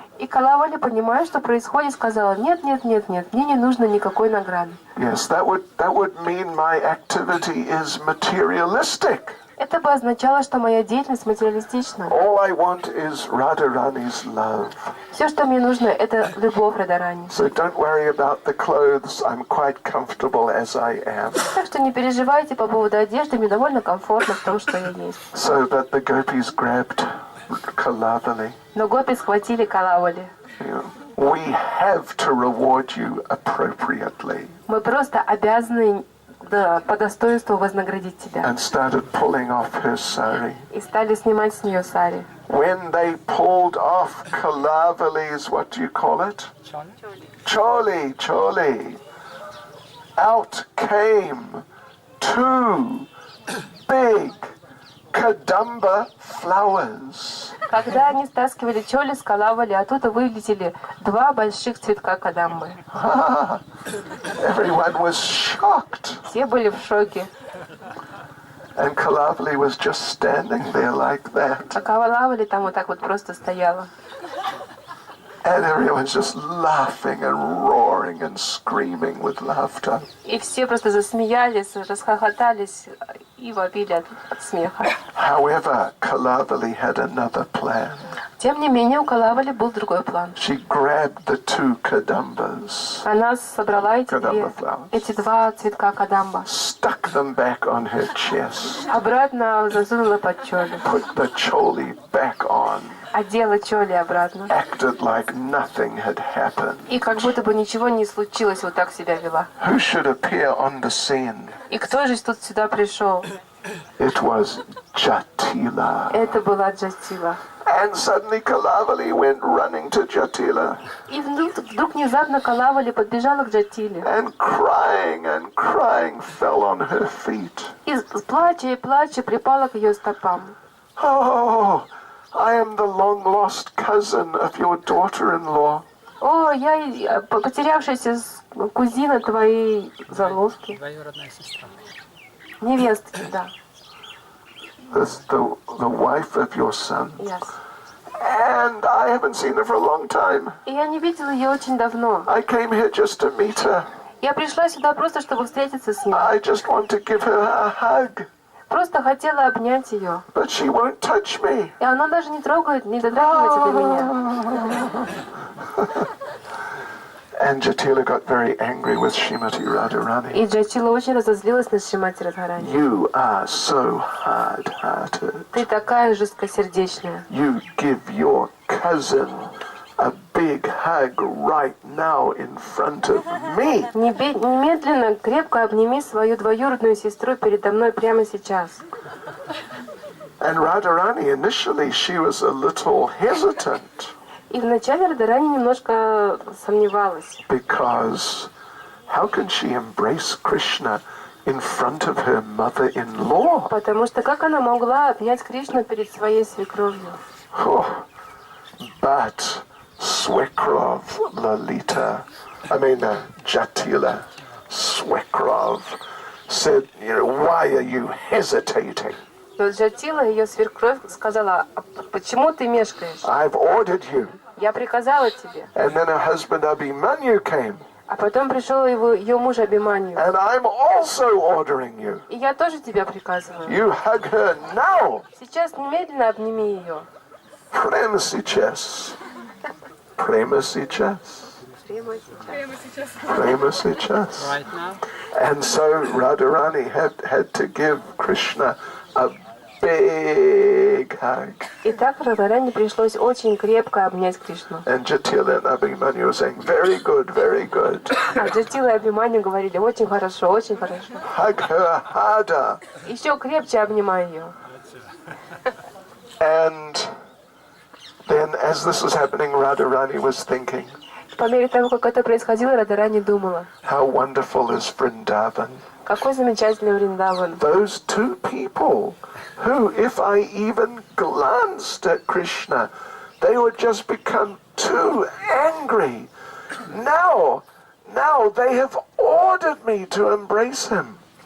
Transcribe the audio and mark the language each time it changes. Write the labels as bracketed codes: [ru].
[ru] И Калавали, понимая, что происходит, сказала, нет, мне не нужно никакой награды. [en] Yes, that would mean my activity is materialistic. [ru] Это бы означало, что моя деятельность материалистична. [en] All I want is Radharani's love. [ru] Все, что мне нужно, это любовь Радхарани. [en] So don't worry about the clothes. I'm quite comfortable as I am. [ru] Так что не переживайте по поводу одежды, мне довольно комфортно в том, что я есть. [en] So, but the gopis grabbed Kalavali. [ru] Но гопи схватили Калавали. [en] We have to reward you appropriately. [ru] Мы просто обязаны по достоинству вознаградить тебя. [en] And started pulling off her sari. [ru] И стали снимать с нее сари. [en] When they pulled off Kalavali's, what do you call it? Choli. Out came 2 big Kadamba flowers. [ru] Когда они стаскивали чоли с Калавали, оттуда вылетели 2 больших цветка кадамбы. [en] Everyone was shocked. [ru] Все были в шоке. [en] And Kalavali was just standing there like that. [ru] А Калавали там вот так вот просто стояла. [en] And everyone's just laughing and roaring and screaming with laughter. [ru] И все просто засмеялись, расхохотались и вопили от смеха. [en] However, Kalavali had another plan. [ru] Тем не менее, у Калавали был другой план. [en] She grabbed the 2 kadambas, [ru] Она собрала эти 2 цветка кадамба, [en] stuck them back on her chest, [ru] обратно засунула под чоли, [en] put the choli back on, [ru] одела чоли обратно. [en] acted like nothing had happened. [ru] И как будто бы ничего не случилось, вот так себя вела. [en] Who should appear on the scene? [ru] И кто же тут сюда пришел? [en] It was Jatila. [ru] Это была Джатила. [en] And suddenly Kalavali went running to Jatila. [ru] И вдруг внезапно Калавали подбежала к Джатиле. [en] And crying fell on her feet. [ru] И плача и плача припала к ее стопам. [en] Oh, I am the long-lost cousin of your daughter-in-law. [ru] О, я потерявшаяся кузина твоей заловки. Двоюродная сестра. Невестки, да. [en] The wife of your son. Yes. And I haven't seen her for a long time. [ru] И я не видела ее очень давно. [en] I came here just to meet her. [ru] Я пришла сюда просто, чтобы встретиться с ней. [en] I just want to give her a hug. [ru] Просто хотела обнять ее. [en] But she won't touch me. [ru] И она даже не трогает, не дотрагивается до меня. [en] And Jatila got very angry with Srimati Radharani. [ru] И Джатила очень разозлилась на Шримати Радхарани. [en] You are so hard-hearted. [ru] Ты такая жесткосердечная. [en] You give your cousin a big hug right now in front of me. [ru] Немедленно крепко обними свою двоюродную сестру передо мной прямо сейчас. [en] And Radharani, initially, she was a little hesitant. [ru] И вначале Радхарани немножко сомневалась. [en] Because how can she embrace Krishna in front of her mother-in-law? [ru] Потому что как она могла обнять Кришну перед своей свекровью? [en] Oh, but Swekrov Lalita, Jatila Swekrov said, why are you hesitating? [ru] Но Джатила, ее свекровь, сказала, почему ты мешкаешь? [en] I've ordered you. [ru] Я приказала тебе. [en] And then her husband Abhimanyu came. [ru] А потом пришел ее муж Абиманью. [en] And I'm also ordering you. [ru] И я тоже тебя приказываю. [en] You hug her now. [ru] Сейчас немедленно обними ее. Prema сейчас. Prema сейчас. Prema сейчас. [en] Right now? And so Radharani had to give Krishna a big hug. [ru] И так Радharani пришлось очень крепко обнять Кришну. [en] And Jatila and Abhimanyu were saying, very good, very good. [ru] А Джатила и Абиманью говорили, очень хорошо, очень хорошо. [en] Hug her harder. [ru] Еще крепче обнимай ее. [en] And then as this was happening, Radharani was thinking, [ru] По мере того, как это происходило, Радharani думала, [en] how wonderful is Vrindavan. [ru] какой замечательный Вриндаван. [en] Those two people who, if I even glanced at Krishna, they would just become too angry. Now they have ordered me to embrace him.